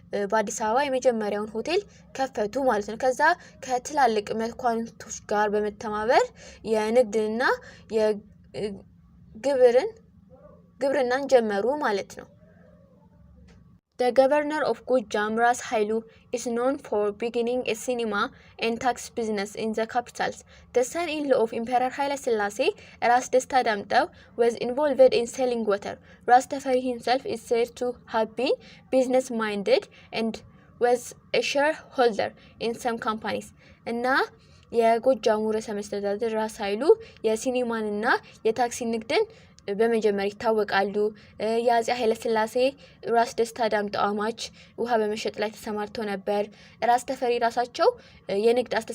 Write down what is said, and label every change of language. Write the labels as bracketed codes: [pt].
[am] በአዲስ አበባ የመጀመሪያውን ሆቴል ከፈቱ ማለት ነው። ከዛ ከትላልቅ መኳንንቶች ጋር በመተባበር የንግድና የግብርናን ጀመሩ ማለት ነው። [en] The governor of Gujam, Ras Hailu, is known for beginning a cinema and tax business in the capitals. The son-in-law of Emperor Haile Selassie, Ras Desta Damtau, was involved in selling water. Ras Teferi himself is said to have been business-minded and was a shareholder in some companies. [am] እና የጎጃሙ ርዕሰ መስተዳድር ራስ ኃይሉ የሲኒማንና የታክሲ ንግድን በመጀመር ይታወቃሉ። የአፄ ኃይለ ሥላሴ ራስ ደስታ ዳምጠው አማች ውሃ በመሸጥ ላይ ተሰማርተው ነበር። ራስ ተፈሪ ራሳቸው የንግድ